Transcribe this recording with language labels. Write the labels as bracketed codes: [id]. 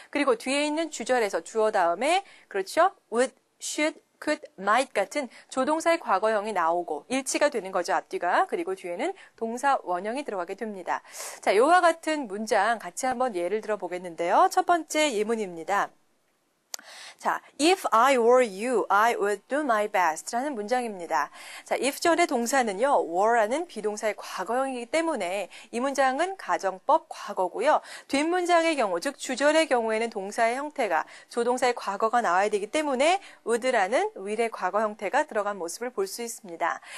[ko] 그리고 뒤에 있는 주절에서 주어 다음에 그렇죠. would, should, could, might 같은 조동사의 과거형이 나오고 일치가 되는 거죠, 앞뒤가. 그리고 뒤에는 동사 원형이 들어가게 됩니다. 자, 이와 같은 문장 같이 한번 예를 들어 보겠는데요. 첫 번째 예문입니다. [en] 자, if I were you, I would do my best [ko] 라는 문장입니다. 자, if 전의 동사는요, were라는 비동사의 과거형이기 때문에 이 문장은 가정법 과거고요. 뒷문장의 경우, 즉 주절의 경우에는 동사의 형태가 조동사의 과거가 나와야 되기 때문에 would라는 will의 과거 형태가 들어간 모습을 볼 수 있습니다.